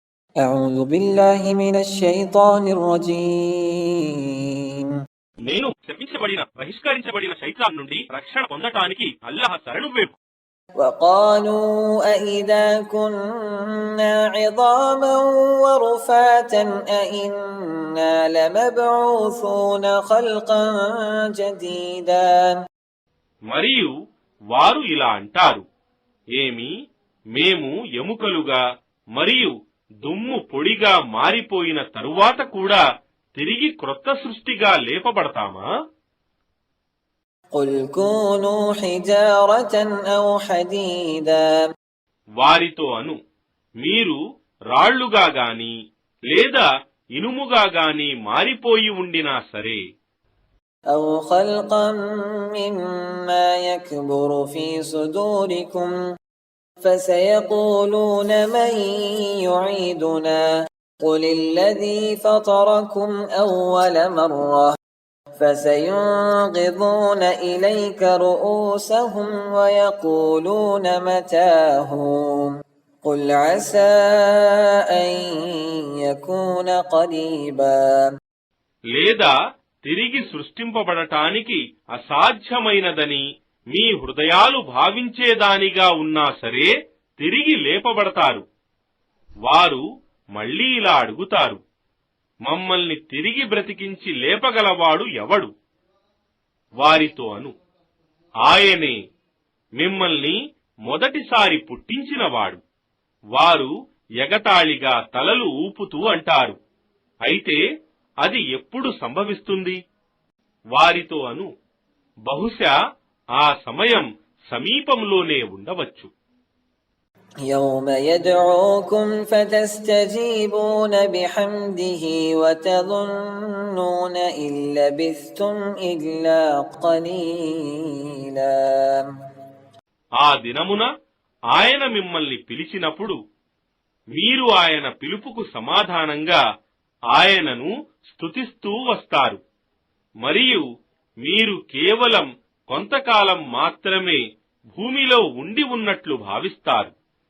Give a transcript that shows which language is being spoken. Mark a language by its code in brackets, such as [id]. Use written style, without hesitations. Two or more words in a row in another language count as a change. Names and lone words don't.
[ar] أعوذ بالله من الشيطان الرجيم. [te] నేను శపించబడిన బహిష్కరించబడిన శైతాన్ నుండి రక్షణ పొందటానికి అల్లాహ్ శరణు వేపు. [ar] وقالوا أإذا كنا عظاما ورفاتا أإنا لمبعوثون خلقا جديدا. [te] మరియు వారు ఇలా అంటారు, ఏమి మేము ఎముకలుగా మరియు దుమ్ము పొడిగా మారిపోయిన తరువాత కూడా తిరిగి క్రొత్త సృష్టిగా లేపబడతామా? [ar] قل كونوا حجارة أو حديدا. [te] వారితో అను, మీరు రాళ్లుగా గాని లేదా ఇనుముగా గాని మారిపోయి ఉండినా సరే. [ar] أو خلقا مما يكبر في صدوركم فسيقولون من يعيدنا قل الذي فطركم أول مرة فسينغضون إليك رؤوسهم ويقولون متاه قل عسى أن يكون قريبا. [te] లేదా తిరిగి సృష్టింపబడటానికి అసాధ్యమైనదని మీ హృదయాలు భావించేదానిగా ఉన్నా సరే తిరిగి లేపబడతారు. వారు మళ్లీ ఇలా అడుగుతారు, మమ్మల్ని తిరిగి బ్రతికించి లేపగలవాడు ఎవడు? వారితో అను, ఆయనే మిమ్మల్ని మొదటిసారి పుట్టించినవాడు. వారు ఎగతాళిగా తలలు ఊపుతూ అంటారు, అయితే అది ఎప్పుడు సంభవిస్తుంది? వారితో అను, బహుశా ఆ సమయం సమీపంలోనే ఉండవచ్చు. [ar] يوم يدعوكم فتستجيبون بحمده وتظنون إن لبثتم إلا قليلا. [te] ఆ దినమున ఆయన మిమ్మల్ని పిలిచినప్పుడు మీరు ఆయన పిలుపుకు సమాధానంగా ఆయనను స్తుతిస్తూ వస్తారు. మరియు మీరు కేవలం కొంతకాలం మాత్రమే భూమిలో ఉండి ఉన్నట్లు భావిస్తారు.